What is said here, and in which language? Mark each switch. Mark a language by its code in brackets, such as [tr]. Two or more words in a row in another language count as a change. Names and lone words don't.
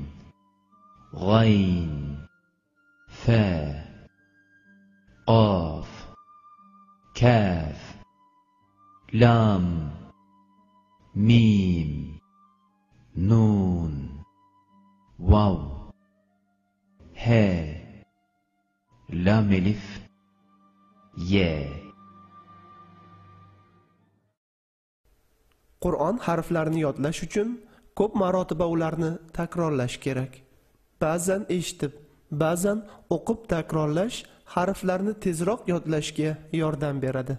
[ar] غين فا قاف كاف لام ميم نون واو ها لام الف يه. [uz] Qur'on harflarini yodlash uchun ko'p marotaba ularni takrorlash kerak. Ba'zan eshitib, ba'zan o'qib takrorlash harflarni tezroq yodlashga yordam beradi.